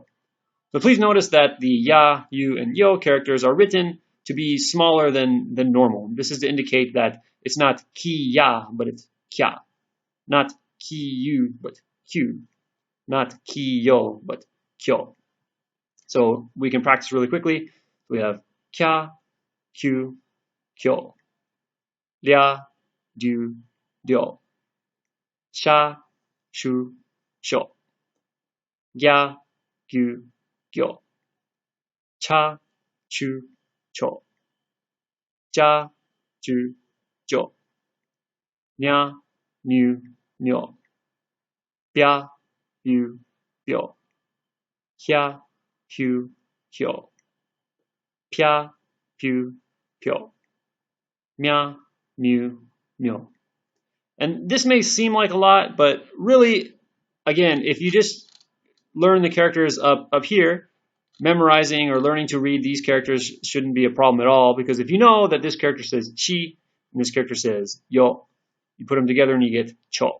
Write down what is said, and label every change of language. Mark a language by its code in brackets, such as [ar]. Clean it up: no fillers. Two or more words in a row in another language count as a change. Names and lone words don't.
[en] So please notice that the ya, yu, and yo characters are written to be smaller than normal. This is to indicate that it's not ki ya, but it's kya. Not ki yu, but kyu. Not ki yo, but kyo. So we can practice really quickly. We have kya, kyu, kyo. Lia, du, ryo. Sha, shu, sho. Gya, gyu, gyo. Cha, chu, cho. Ja, ju, jo. Nya, nyu, nyo. Bya, byu, byo. Hya, hyu, hyo. Pya, pyu, pyo. Mya, myu, myo. And this may seem like a lot, but really, again, if you just learn the characters up here, memorizing or learning to read these characters shouldn't be a problem at all, because if you know that this character says chi and this character says yo, you put them together and you get cho.